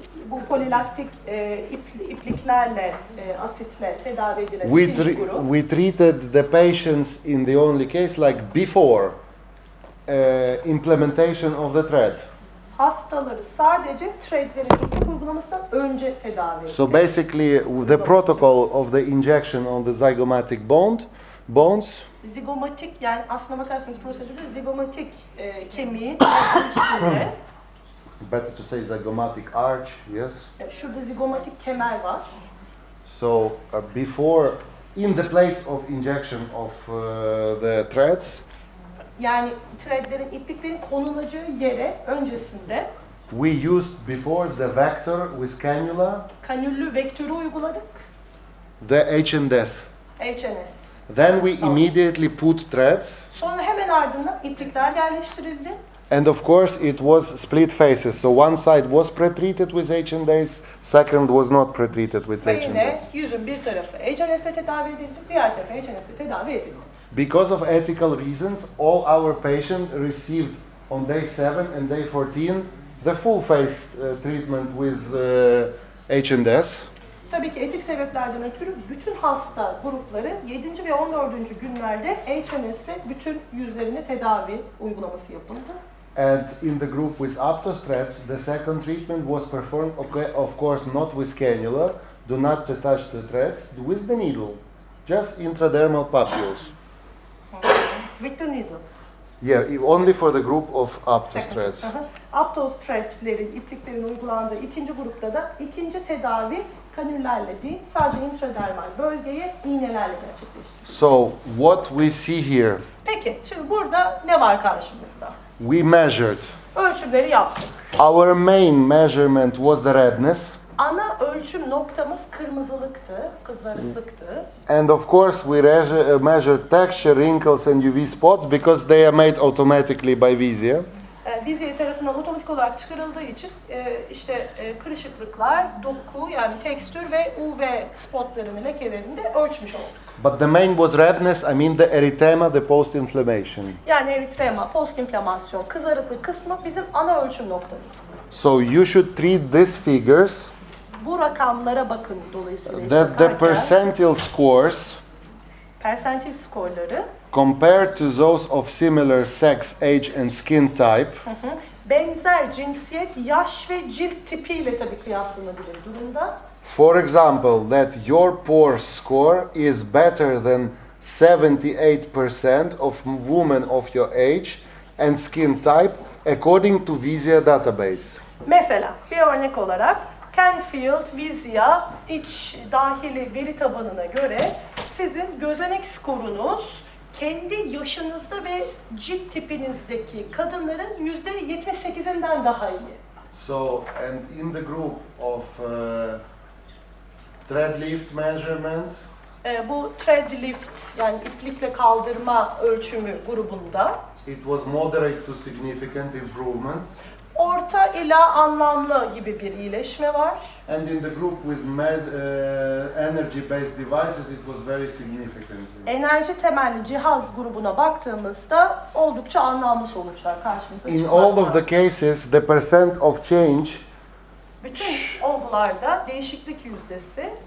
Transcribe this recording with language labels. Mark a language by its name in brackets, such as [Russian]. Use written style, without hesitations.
[Turkish] Bu polilaktik ipliklerle, asitle tedavi edilen ikinci grup. [English] we treated the patients in the only case like before implementation of the thread. [Turkish] Hastaları sadece threadlerin iplik uygulamasından önce tedavi ettik. [English] So basically, the protocol of the injection on the zygomatic bones. [Turkish] Zigomatik, yani aslına bakarsanız prosedürde zigomatik kemiğin üstünde. [English] Better to say zygomatic arch, yes. [Turkish] Şurada zigomatik kemer var. [English] So before, in the place of injection of the threads, [Turkish] Yani threadlerin, ipliklerin konulacağı yere öncesinde [English] we used before the vector with cannula, [Turkish] kanüllü vektörü uyguladık. [English] the H&S. H&S. Then we immediately put threads, [Turkish] Sonra hemen ardından iplikler yerleştirildi. [English] and of course it was split faces. So one side was pre-treated with H&S, second was not pre-treated with [Turkish] Ve H&S. yine yüzün bir tarafı H&S'e tedavi edildi, diğer tarafı H&S'e tedavi edilmedi. [English] Because of ethical reasons, all our patients received on day 7 and day 14 the full face treatment with H&S. [Turkish] Tabii ki etik sebeplerden ötürü bütün hasta grupları 7. ve 14. günlerde H&S'e bütün yüzlerine tedavi uygulaması yapıldı. [English] And in the group with aptos threads, the second treatment was performed, okay, of course, not with cannula. Do not touch the threads with the needle, just intradermal papules. With the needle. Yeah, only for the group of aptos threads. [Turkish] Aptos threadlerin, ipliklerin uygulandığı ikinci grupta da ikinci tedavi kanüllerle değil, sadece intradermal bölgeye iğnelerle gerçekleşti. [English] So what we see here, [Turkish] Peki, şimdi burada ne var karşımızda? [English] we measured. [Turkish] Ölçümleri yaptık. [English] Our main measurement was the redness. [Turkish] Ana ölçüm noktamız kırmızılıktı, kızarıklıktı. [English] And of course we measured texture, wrinkles and UV spots because they are made automatically by Vizia. [Turkish] Vizya tarafından otomatik olarak çıkarıldığı için kırışıklıklar, doku yani tekstür ve UV spotlarını, lekelerini de ölçmüş olduk. [English] But the main was redness, I mean the erythema, the post-inflammation. [Turkish] Yani eritrema, post-inflamasyon, kızarıklık kısmı bizim ana ölçüm noktamız. [English] So you should treat these figures, [Turkish] Bu rakamlara bakın dolayısıyla. [English] the percentile scores, [Turkish] Persentil skorları [English] compared to those of similar sex, age and skin type, [Turkish] benzer cinsiyet, yaş ve cilt tipiyle tabii kıyaslanabilir durumda. [English] for example, that your pore score is better than 78% of women of your age and skin type according to Vizia database. [Turkish] Mesela bir örnek olarak Canfield, Vizya, iç dahili veri tabanına göre sizin gözenek skorunuz kendi yaşınızda ve cilt tipinizdeki kadınların %78'inden daha iyi. [English] So, and in the group of thread lift measurement, [Turkish] Bu thread lift yani iplikle kaldırma ölçümü grubunda [English] it was moderate to significant improvement. [Turkish] orta ila anlamlı gibi bir iyileşme var. [English] And in the group with energy-based devices, it was very significant. [Turkish] Enerji temelli cihaz grubuna baktığımızda oldukça anlamlı sonuçlar karşımıza [English] In [Turkish] çıkmakta. [English] all of the cases, the percent of change [Turkish] Bütün olgularda değişiklik yüzdesi